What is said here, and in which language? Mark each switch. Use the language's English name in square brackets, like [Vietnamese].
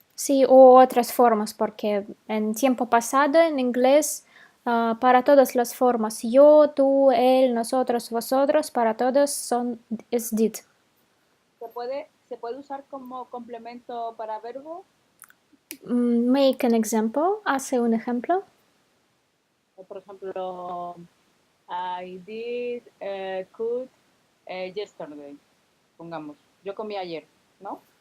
[Spanish] Sí, o otras formas, porque en tiempo pasado en inglés, para todas las formas, yo, tú, él, nosotros, vosotros, para todos es did. Se puede usar como complemento para verbo. [English] Make an example, [Spanish] hace un ejemplo. Por ejemplo, [English] I did cook yesterday. [Spanish] Pongamos, yo comí ayer, ¿no?